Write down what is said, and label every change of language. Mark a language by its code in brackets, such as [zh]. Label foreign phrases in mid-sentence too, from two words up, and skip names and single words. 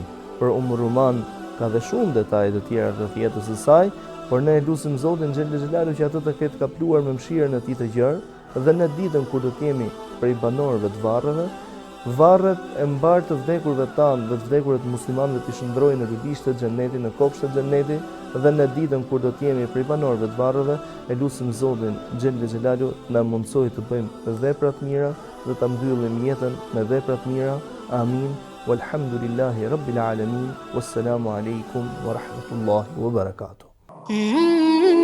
[sq] Për Ruman ka dhe shumë detaje të tjera të jetës së saj, por ne lutim Zotin [ar] جل جلاله [sq] që ato të ketë kapluar me mëshirën e tij të gjerë dhe në ditën kur do të jemi prej banorëve të varreve, varret e mbar të vdekurve tanë dhe të vdekurve të muslimanëve të shndrojnë në rrugishtë të xhenetit, në kopshtet e xhenetit, dhe në ditën kur do të jemi prej banorëve të varreve, e lutim Zotin [ar] جل جلاله [sq] na mundsoj të bëjmë vepra të mira dhe ta mbyllim jetën me vepra të mira. Amin. [ar] والحمد لله رب العالمين. والسلام عليكم ورحمة الله وبركاته.